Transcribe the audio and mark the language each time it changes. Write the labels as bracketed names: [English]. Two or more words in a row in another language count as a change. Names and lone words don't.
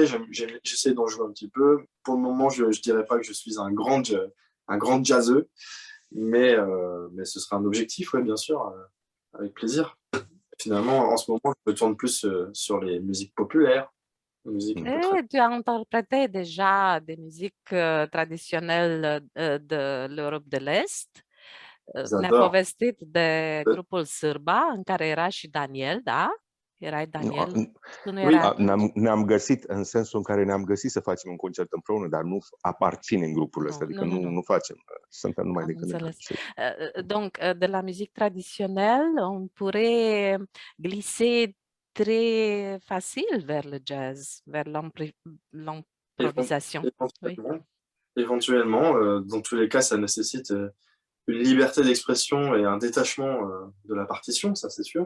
[French] J'essaie d'en jouer un petit peu. Pour le moment, je dirais pas que je suis un grand jazzeux, mais ce sera un objectif, ouais, bien sûr, avec plaisir. Finalement, en ce moment, je me tourne plus sur les musiques populaires. Tu as interprété déjà des musiques traditionnelles de l'Europe de l'Est. [Romanian] Ne-a povestit de grupul Sârba, în care era și Daniel, da? Erai Daniel? Ne-am găsit în sensul în care ne-am găsit să facem un concert împreună, dar nu aparținem grupurile astea, adică nu facem, suntem numai de când. [French] Donc, de la musique traditionnelle, on pourrait glisser très facile vers le jazz, vers l'improvisation. Éventuellement, dans tous les cas, ça nécessite une liberté d'expression et un détachement de la partition, ça c'est sûr.